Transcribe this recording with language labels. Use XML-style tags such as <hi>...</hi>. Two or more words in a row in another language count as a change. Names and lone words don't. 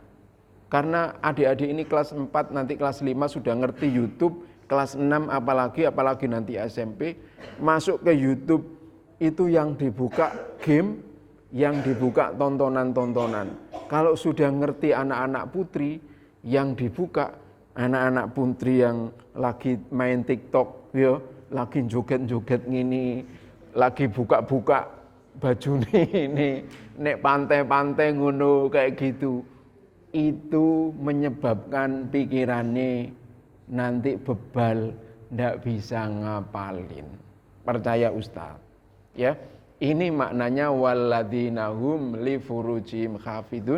<id>Karena adik-adik ini kelas 4, nanti kelas 5 sudah ngerti YouTube, kelas 6 apalagi nanti SMP, masuk ke YouTube itu yang dibuka game, yang dibuka tontonan-tontonan. Kalau sudah ngerti anak-anak putri, yang dibuka anak-anak putri yang lagi main TikTok, ya, lagi joget-joget ngini, lagi buka-buka baju ini,</id> <jv>nek pantai-pantai ngono</jv> <id>kayak gitu. Itu menyebabkan pikirannya nanti bebal, ndak bisa ngapalin. Percaya Ustaz. Ya, ini maknanya</id> <ar>والذين هم لفروجهم حافظون.</ar>